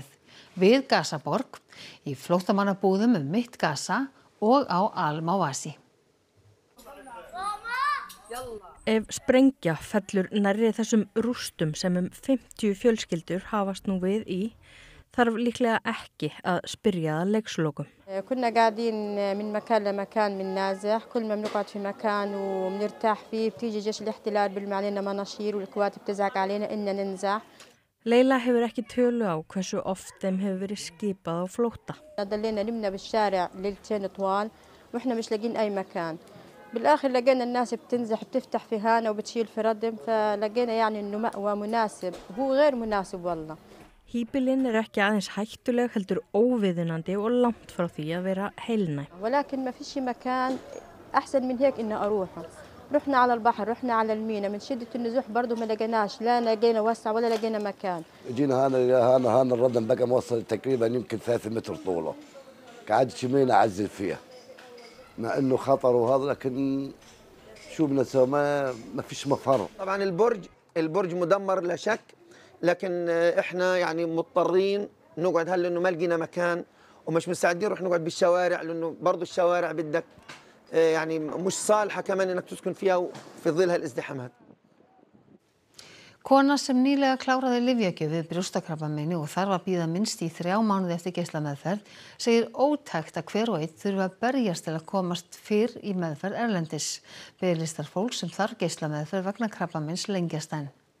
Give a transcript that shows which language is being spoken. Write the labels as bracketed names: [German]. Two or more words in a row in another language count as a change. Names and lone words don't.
[Icelandic] Við Gazaborg, í flóttamannabúðum mitt Gaza og á Al-Mawasi. Ef sprengja fellur nærri þessum rústum sem 50 fjölskyldur hafast nú við í, þarf líklega ekki að spyrja að leikslokum. [Arabic] كنا قاعدين من مكان لمكان من نازح كل ما بنقعد في مكان وبنرتاح فيه بتيجي جيش الاحتلال بيرمي علينا مناشير والكوات بتزعق علينا إننا ننزح. [Icelandic] Leila hefur ekki tölu á hversu oft þeim hefur verið skipað á flótta. [Arabic] ضلينا نمنا بالشارع ليلتين طوال واحنا مش لاقين أي مكان. بالآخر لقينا الناس بتنزح بتفتح في هانة وبتشيل في ردم فلقينا يعني إنه مأوى مناسب هو غير مناسب والله. [Icelandic] Híbýlin ekki aðeins hættuleg heldur óviðunandi og langt frá því að vera heilnæm. [Arabic] ولكن ما فيش مكان أحسن من هيك إنه أروحه. رحنا على البحر رحنا على المينا من شدة النزوح برضه ما لقيناش لا لقينا وسع ولا لقينا مكان. جينا هنا الردم بقى موصل تقريبا يمكن 3 متر طوله. قعدت يومين أعزل فيها. مع إنه خطر وهذا لكن شو بنسوي ما فيش مفر. طبعا البرج مدمر لا شك لكن احنا يعني مضطرين نقعد هلا لانه ما لقينا مكان ومش مستعدين نروح نقعد بالشوارع لانه برضه الشوارع بدك يعني مش صالحه كمان انك تسكن فيها في ظل هالازدحامات. [Icelandic] Kona sem nýlega kláraði lyfjagjöf við brjóstakrabbameini og þarf að bíða minnst í 3 mánuði eftir geislameðferð segir ótækt að hver og einn þurfi að berjast til að komast fyrr í meðferð erlendis. Biðlistar fólks sem þarf geislameðferð vegna krabbameins lengjast enn.